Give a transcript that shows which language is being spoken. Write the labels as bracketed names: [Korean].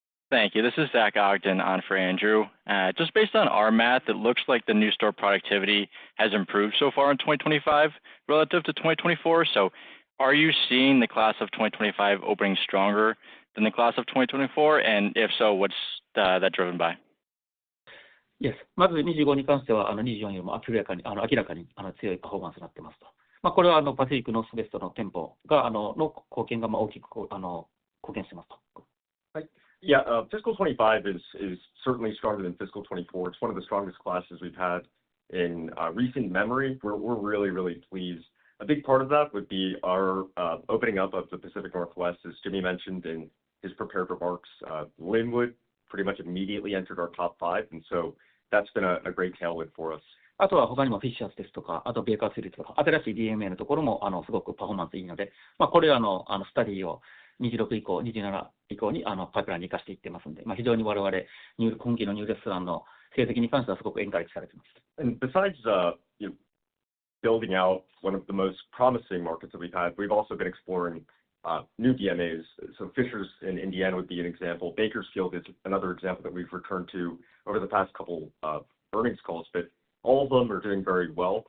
[English] Thank you. This is Zach Ogden on for Andrew. Just based on our math, it looks like the new store productivity has improved so far in 2025 relative to 2024. So are you seeing the class of 2025 opening stronger than the class of 2024? And if so, what's that driven by? Yes. [Japanese] まず25に関しては24よりも明らかに強いパフォーマンスになってますと。これはパシフィックノースベストの店舗がの貢献が大きく貢献してますと。 [English] Yeah, fiscal 25 is certainly stronger than fiscal 24. It's one of the strongest classes we've had in recent memory. We're really, really pleased. A big part of that would be our opening up of the Pacific Northwest, as Jimmy mentioned in his prepared remarks. Linwood pretty much immediately entered our top 5, and so that's been a great tailwind for us. [Japanese] あとは他にもフィッシャーズですとか、あとベーカースリーとか、新しい DMA のところもすごくパフォーマンスいいので、これらのスタディを26以降、27以降にパイプラインに生かしていってますので、非常に我々今期のニューレストランの成績に関してはすごくエンカレッジされています。 [English] And besides building out one of the most promising markets that we've had, we've also been exploring new DMAs. So Fishers in Indiana would be an example. Bakersfield is another example that we've returned to over the past couple of earnings calls, but all of them are doing very well.